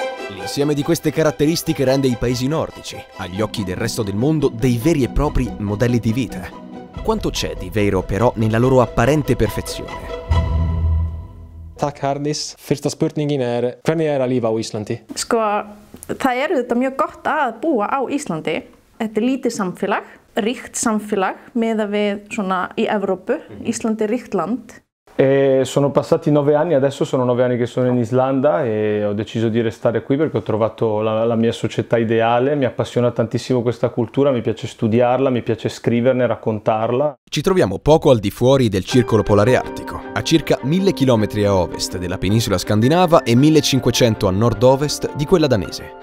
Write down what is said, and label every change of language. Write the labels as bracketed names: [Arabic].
[Italian] L'insieme di queste caratteristiche rende i paesi nordici, agli occhi del resto del mondo, dei veri e propri modelli di vita. Quanto c'è di vero però nella loro apparente perfezione? [Icelandic] Tack Hardis. Fyrsta spurningin hvernig að lifa á Íslandi? Sko, það er auðvitað mjög gott að búa á Íslandi. Þetta er lítið samfélag, ríkt samfélag miðað við svona í Evrópu. Íslandi er ríkt land. [Italian] Sono passati 9 anni, adesso sono 9 anni che sono in Islanda e ho deciso di restare qui perché ho trovato la mia società ideale, mi appassiona tantissimo questa cultura, mi piace studiarla, mi piace scriverne, raccontarla. Ci troviamo poco al di fuori del circolo polare artico, a circa 1000 km a ovest della penisola scandinava e 1500 a nord-ovest di quella danese.